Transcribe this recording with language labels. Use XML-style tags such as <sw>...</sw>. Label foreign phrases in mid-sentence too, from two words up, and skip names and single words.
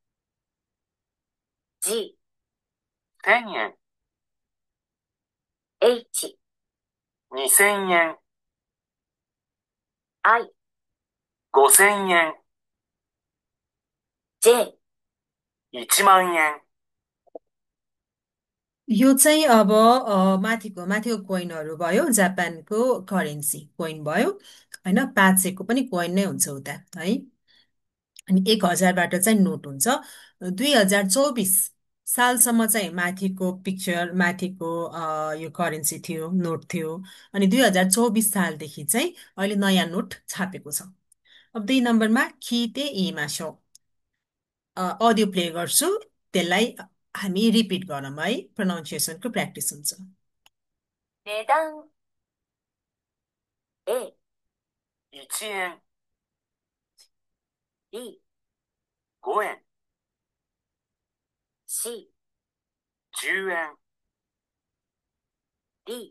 <ja>G、 1000円、 H、 2000円、 I、 5000円、 J。 1万円。</ja> <ne>यो चाहिँ अब माथिको माथिको कोइनहरू भयो। जापानको</ne> <en>currency coin</en> <ne>भयो होइन। 500को पनि कोइन नै हुन्छ उता है। अनि 1000बाट चाहिँ नोट हुन्छ। 2024 सालसम्म चाहिँ माथिको पिक्चर माथिको यो करेन्सी थियो, नोट थियो। अनि 2024 सालदेखि चाहिँ अहिले नयाँ नोट छापेको छ। अब 2 नम्बरमा खिते इमा सो</ne> <en>audio play</en> <ne>गर्छु। त्यसलाई हामी रिपिट गरौँ है। प्रोनाउन्सिएसनको प्र्याक्टिस हुन्छ।</ne> <ja>値段 A、 1円、 B、 5円、 C、 10円、 D、</ja>